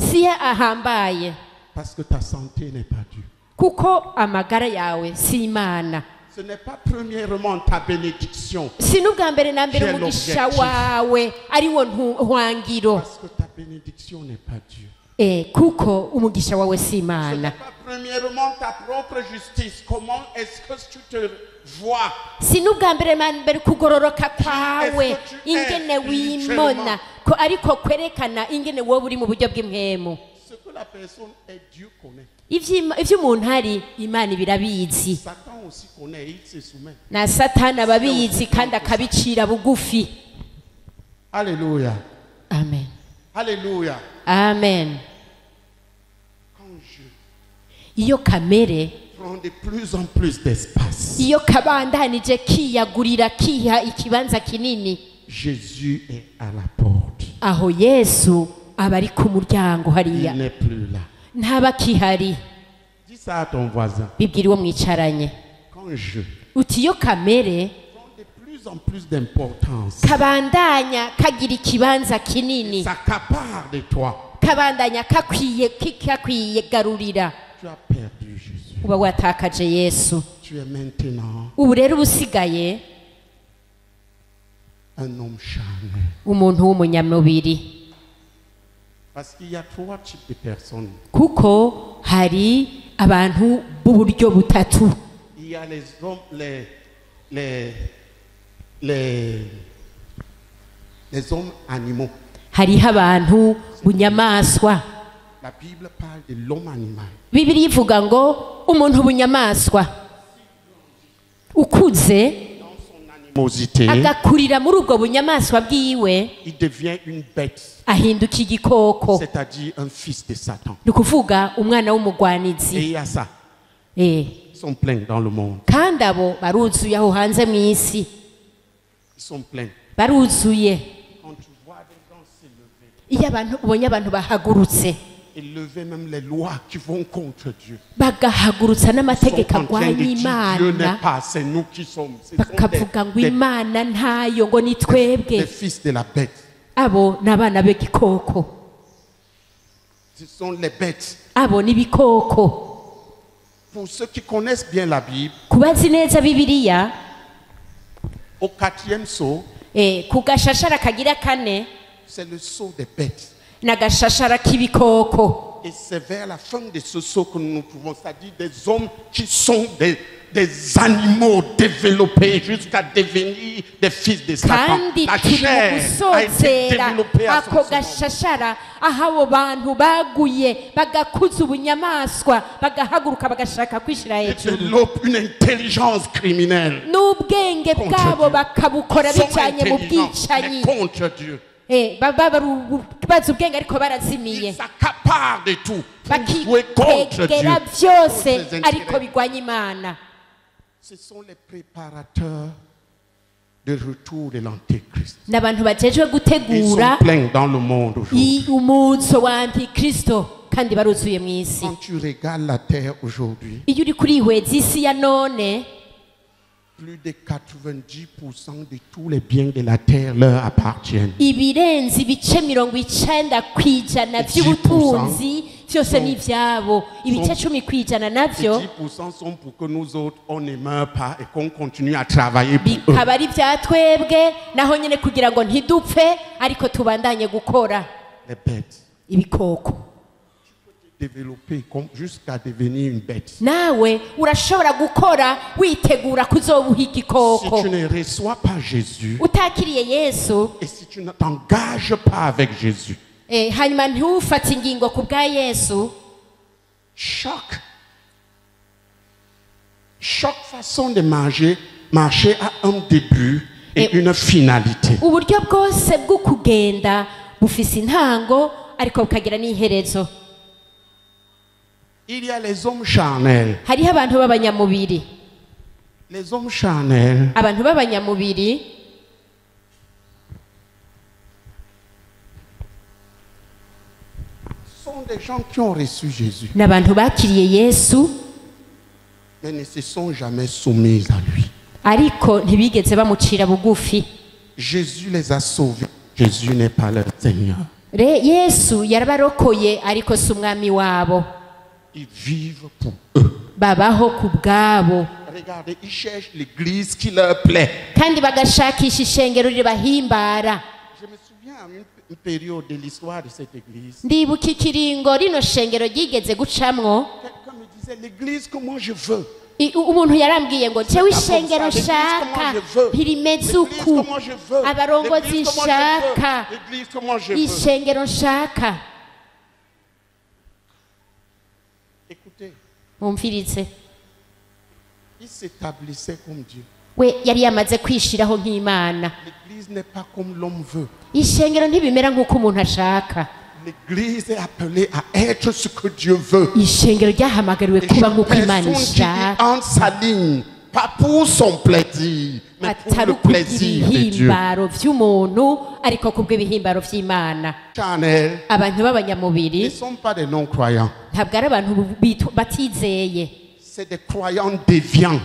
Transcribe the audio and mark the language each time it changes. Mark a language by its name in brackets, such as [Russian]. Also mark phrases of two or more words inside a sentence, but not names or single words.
[Rundi] si ahambaye, [French] parce que ta santé n'est pas due. [Rundi] kuko amagara yawe si imana. [French] Ce n'est pas premièrement ta bénédiction. [Rundi] Si n'ubwa mbere na mbere umugisha wawe ari wo nhwangiro. [French] Parce que ta bénédiction n'est pas Dieu. [Rundi] Kuko umugisha wawe si [French] Ce n'est [Rundi] imana. [French] pas premièrement ta propre justice. Comment est-ce que tu te vois? [Rundi] Si n'ubwa mbere na mbere kugororoka kwawe ingene wimona ko ariko kwerekana ingene wowe uri mu buryo bw'impwemu. [French] Ce que la personne est, Dieu connaît. [Rundi] Ivyo umuntu ari Imana birabizi. [French] Satan aussi connaît, il se soumet. [Rundi] Na Satani ababizi kandi akabicira bugufi. [French] Alléluia. Amen. Alléluia. Amen. Quand je [Rundi] Iyo kamere [French] prends de plus en plus d'espace, [Rundi] iyo kabandanije kiyagurira kiha ikibanza kinini, [French] Jésus est à la porte. [Rundi] aho Yesu aba ari ku muryango [French] Il [Rundi] hariya, [French] n'est plus là. [Rundi] ntaba kihari. [French] Dis ça à ton voisin. [Rundi] Bibwira uwo mwicaranye [French] Quand je [Rundi] uti iyo kamere [French] prends de plus en plus d'importance, [Rundi] kabandanya kagira ikibanza kinini, [French] s'accapare de toi, [Rundi] kabandanya kakwiye garurira, [French] tu as perdu Jésus. [Rundi] uba watakaje Yesu. [French] Tu es maintenant [Rundi] Ubu rero ubusigaye [French] un homme charnel. [Rundi] umuntu w'umunyamubiri, [French] Parce qu'il y a trois types de personnes. [Rundi] kuko hari abantu b'uburyo butatu. [French] Il y a les hommes, les hommes animaux. [Rundi] Hariho abantu bunyamaswa. [French] La Bible parle de l'homme animal. [Rundi] Bibiliya ivuga ngo umuntu bunyamaswa ukuze [French] Dans son animosité, [Rundi] agakurira muri ubwo bunyamaswa bwiwe [French] il devient une bête, [Rundi] ahinduka igikoko, [French] c'est-à-dire un fils de Satan. [Rundi] ni ukuvuga umwana [French] Et [Rundi] w'umugwanizi. [French] il y a ça. Ils Ils sont pleins dans le monde. [Rundi] kandi abo baruzuye aho hanze mu isi, [French] Ils sont pleins. [Rundi] baruzuye. [French] Quand tu vois des gens s'élever, [Rundi] Iyo abantu ubonye abantu bahagurutse [French] élever même les lois qui vont contre Dieu. [Rundi] bagahagurutsa [French] Ils [Rundi] n'amategeko [French] sont en train de [Rundi] arwanya [French] dire, Dieu n'est [Rundi] Imana, [French] pas, c'est nous qui sommes. Ce sont [Rundi] bakavuga ngo Imana ntayo, ngo ni [French] des [Rundi] twebwe. [French] fils de la bête. [Rundi] Abo ni abana b'igikoko, [French] Ce sont les bêtes. [Rundi] abo ni ibikoko. [French] Pour ceux qui connaissent bien la Bible, [Rundi] Kubazi neza Bibiliya, [French] au 4e sceau, [Rundi] ku gashashara kagira kane [French] c'est le sceau des bêtes. [Rundi] n'agashashara k'ibikoko. [French] Et c'est vers la fin de ce sceau que nous nous trouvons, c'est-à-dire des hommes qui sont des animaux développés jusqu'à devenir des fils de Satan. [Rundi] Kandi [French] La [Rundi] turi mu [French] chair a été [Rundi] gusozera [French] développée à [Rundi] ako [French] son [Rundi] gashashara aho abo bantu baguye bagakuza ubunyamaswa bagahaguruka bagashaka kwishira [French] Ils [Rundi] hejuru, [French] développent une intelligence criminelle. [Rundi] n'ubwenge bwabo bakabukora [French] Ils sont [Rundi] bijanye mu [French] intelligents, [Rundi] bwicanyi. [French] mais contre Dieu. [Rundi] Bazi ubwenge ariko barazimiye, [French] Ils s'accaparent de tout pour jouer contre [Rundi] bakitegera [French] Dieu. [Rundi] byose [French] Contre ses [Rundi] ariko [French] intérêts. [Rundi] bigwanya Imana. [French] Ce sont les préparateurs de retour de l'Antéchrist. [Rundi] N'abantu bajejwe [French] Ils [Rundi] gutegura [French] sont pleins dans le monde aujourd'hui. [Rundi] umuzo wa Antikristo kandi baruzuye mu isi. [French] Quand tu regardes la terre aujourd'hui, [Rundi] Iyo uri kurihweza isi ya none, [French] plus de 90% de tous les biens de la terre leur appartiennent. [Rundi] ibirenze ibice 90% by'ubutunzi byose ni ibyabo, ibice 10% [French] Ces [Rundi] navyo [French] 10% sont pour que nous autres, on ne meure pas et qu'on continue à travailler pour eux. [Rundi] bikaba ari bya twebwe, naho nyine kugira ngo ntidupfe ariko tubandanye gukora. [French] Les bêtes. [Rundi] Ibikoko [French] Développer jusqu'à devenir une bête. [Rundi] nawe urashobora gukora witegura kuzobuha [French] Si [Rundi] igikoko. [French] tu ne reçois pas Jésus [Rundi] Utakiriye Yesu, [French] et si tu ne t'engages pas avec Jésus, [Rundi] hanyuma ntufate ingingo ku bwa Yesu, [French] chaque façon de marcher a un début et une finalité. [Rundi] uburyo bwose bwo kugenda bufise intango ariko bukagira n'iherezo. [French] Il y a les hommes charnels. [Rundi] Hariho abantu b'abanyamubiri. [French] Les hommes charnels [Rundi] Abantu b'abanyamubiri [French] sont des gens qui ont reçu Jésus, [Rundi] ni abantu bakiriye Yesu [French] mais ne se sont jamais soumis à lui. [Rundi] ariko ntibigeze bamucira bugufi. [French] Jésus les a sauvés. Jésus n'est pas leur Seigneur. [Rundi] Yesu yarabarokoye ariko si umwami wabo. [French] Ils vivent pour eux. [Rundi] babaho ku bwabo [French] Regardez, ils cherchent l'église qui leur plaît. [Rundi] kandi bagashakisha ishengero ribahimbara. [French] Je me souviens à une période de l'histoire de cette église. [Rundi] Ndibuka ikiringo rino shengero ryigeze gucamwo, [French] Quelqu'un me disait, l'église que moi je veux. [Rundi] umuntu yarambwiye ngo jewe ishengero nshaka ntirimeze uku, abarongozi nshaka, ishengero nshaka. [French] Écoutez, [Rundi] Mumvirize, [French] il s'établissait comme Dieu. [Rundi] we yari yamaze kwishiraho nk'Imana. [French] L'église n'est pas comme l'homme veut. [Rundi] Ishengero ntibimera nk'uko umuntu ashaka. [French] L'église est appelée à être ce que Dieu veut. [Rundi] Ishengero ryahamagariwe kuba nk'uko Imana [French] Personne qui [Rundi] ishaka, [French] entre sa ligne, pas pour son plaisir, mais pour [Rundi] atari [French] le [Rundi] ukugira [French] plaisir de Dieu. [Rundi] ibihimbaro vy'umuntu ariko kubw'ibihimbaro vy'Imana. [French] Chanel, [Rundi] Abantu [French] ne [Rundi] b'abanyamubiri [French] sont pas des non-croyants. [Rundi] ntabwo ari abantu batizeye, [French] C'est des croyants déviants.